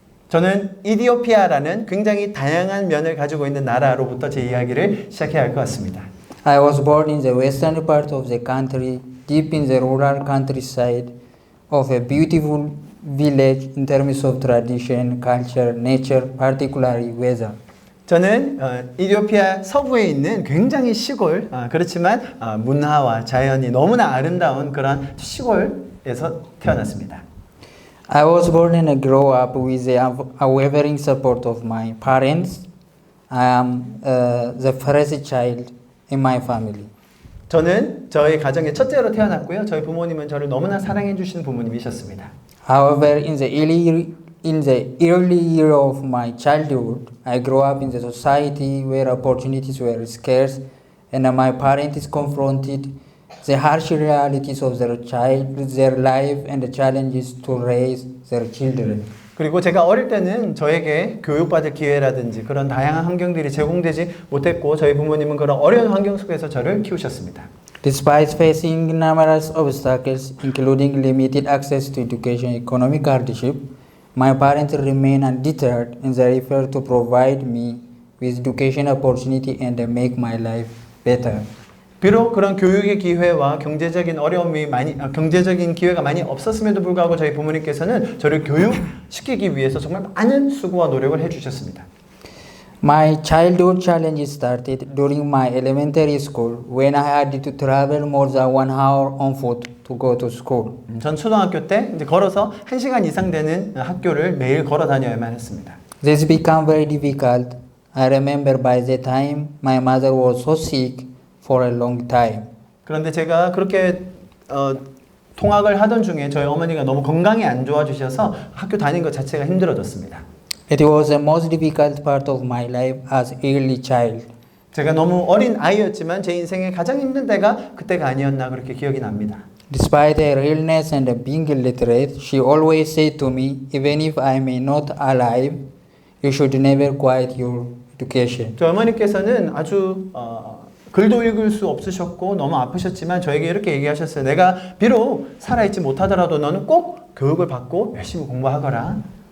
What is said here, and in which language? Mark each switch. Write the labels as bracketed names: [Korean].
[Korean] 저는 이티오피아라는 굉장히 다양한 면을 가지고 있는 나라로부터 제 이야기를 시작해야 할 것 같습니다. [English] I was born in the western part of the country, deep in the rural countryside of a beautiful village in terms of tradition, culture, nature, particularly weather. [Korean] 저는 이티오피아 서부에 있는 굉장히 시골, 그렇지만 문화와 자연이 너무나 아름다운 그런 시골에서 태어났습니다. [English] I was born and grew up with the unwavering support of my parents. I am the first child in my family. [Korean] 저는 저희 가정의 첫째로 태어났고요. 저희 부모님은 저를 너무나 사랑해 주시는 부모님이셨습니다. [English] However, in the early year of my childhood, I grew up in the society where opportunities were scarce, and my parents confronted the harsh realities of their life and the challenges to raise their children. [Korean] 그리고 제가 어릴 때는 저에게 교육받을 기회라든지 그런 다양한 환경들이 제공되지 못했고 저희 부모님은 그런 어려운 환경 속에서 저를 키우셨습니다. [English] Despite facing numerous obstacles, including limited access to education, economic hardship, my parents remained undeterred in their effort to provide me with education opportunity and make my life better. [Korean] 비록 그런 교육의 기회와 경제적인 경제적인 기회가 많이 없었음에도 불구하고 저희 부모님께서는 저를 교육시키기 위해서 정말 많은 수고와 노력을 해주셨습니다. [English] My childhood challenges started during my elementary school when I had to travel more than 1 hour on foot to go to school. [Korean] 전 초등학교 때 이제 걸어서 1시간 이상 되는 학교를 매일 걸어 다녀야만 했습니다. [English] This became very difficult I remember by that time my mother was so sick for a long time. [Korean] 그런데 제가 그렇게 통학을 하던 중에 저희 어머니가 너무 건강이 안 좋아지셔서 학교 다니는 것 자체가 힘들어졌습니다. [English] It was the most difficult part of my life as early child. [Korean] 제가 너무 어린 아이였지만 제 인생의 가장 힘든 때가 그때가 아니었나 그렇게 기억이 납니다. [English] Despite her illness and being illiterate, she always said to me, even if I may not alive, you should never quit your education. [Korean] 저희 어머니께서는 아주 글도 읽을 수 없으셨고 너무 아프셨지만 저에게 이렇게 얘기하셨어요. 내가 비록 살아있지 못하더라도 너는 꼭 교육을 받고 열심히 공부하거라.